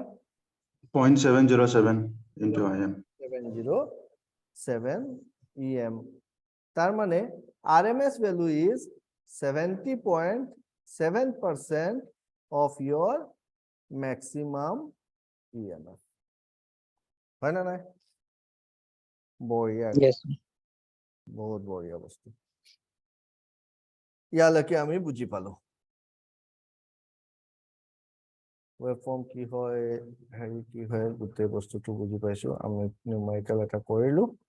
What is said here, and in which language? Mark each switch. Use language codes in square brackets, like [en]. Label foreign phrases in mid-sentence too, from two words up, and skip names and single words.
[en] 0.707 into im. 707 em [as] তার মানে [en] rms value is 70.7% of your maximum emf [as] হয় না নাই বঢ়িয়া [en] Yes. [as] বহুত বঢ়িয়া বস্তু ইয়ালৈকে আমি বুজি পালো ওয়েভফর্ম কি হয় হেৰি কি হয় গোটেই বস্তুটো বুজি পাইছো আমি নিউমেৰিকেল এটা কৰিলো